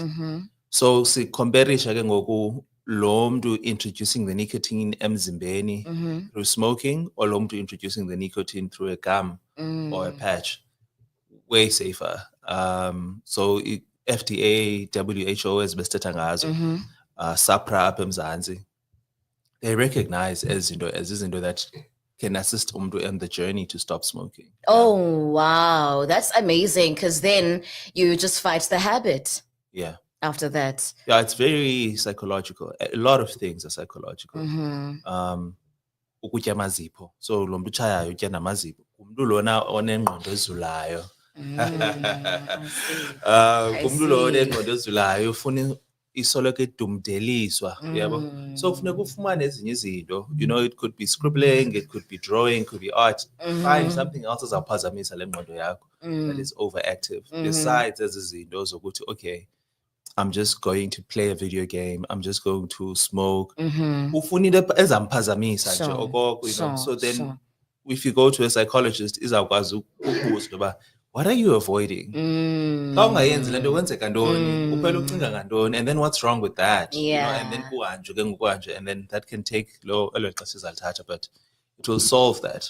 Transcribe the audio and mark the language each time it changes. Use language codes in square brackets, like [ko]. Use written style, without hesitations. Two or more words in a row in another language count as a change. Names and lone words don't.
[en] So compare lo introducing the nicotine emzimbeni through smoking, or lo introducing the nicotine through a gum or a patch, way safer. So FDA, WHO as Mr. [xh] Tangazo, SAPRA apha eMzantsi, [en] they recognize as izinto that can assist umntu on the journey to stop smoking. Oh, wow. That's amazing, because then you just fight the habit. Yeah. After that. Yeah, it's very psychological. A lot of things are psychological. [xh] Ukutya amazipho. So lo mntu utshayayo utya namazipho. Umntu lona onengqondo ezulayo. Umntu lo onengqondo ezulayo ufuna isoloko edumdeliswa, yabo. So funeka ufumane ezinye izinto, [en] you know, it could be scribbling, it could be drawing, could be art. Find something else [xh] ezawuphazamisa le ngqondo yakho [en] that is overactive. [xh] Besides ezi zinto zokuthi, [en] okay, I'm just going to play a video game, I'm just going to smoke. [xh] Ufuna into ezamphazamisa nje okoko, [en] you know. So then if you go to a psychologist, what are you avoiding? And then what's wrong with that? And then and then that can take but it will solve that.